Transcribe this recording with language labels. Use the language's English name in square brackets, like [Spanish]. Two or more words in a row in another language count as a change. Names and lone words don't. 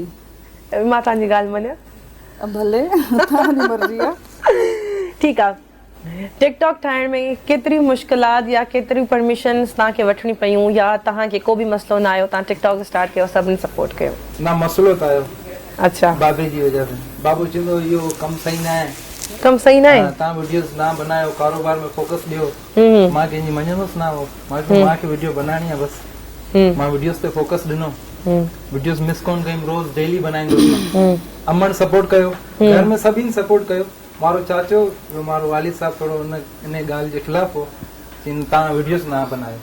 [Sindhi] मां तव्हांजी ॻाल्हि मञिया भले तव्हांजी मर्ज़ी आहे ठीकु आहे टिकटॉक ठाहिण में केतिरी मुश्किलात या केतिरी परमिशन्स तव्हांखे वठणी पयूं या तव्हांखे को बि मसइलो न आयो तव्हां टिकटॉक स्टार्ट कयो सभिनी सपोर्ट कयो ना मसलो त आयो अच्छा बाबे जी वजह से बाबू चवंदो इहो कमु सही न आहे कमु सही न आहे तव्हां वीडियोस ना बनायो कारोबार में फोकस ॾियो मां कंहिंजी मञंदुसि न मूंखे वीडियो बनाइणी आहे बसि मां वीडियोस ते फोकस ॾिनो [English] videos miss [Sindhi] कोन कई रोज़ डेली बनाईंदुसि अमन सपोर्ट कयो घर में सभिनि सपोर्ट कयो मारो चाचो मारो वालिद साहब थोरो इन ॻाल्हि जे ख़िलाफ़ हो जिन तव्हां वीडियोस न बनायो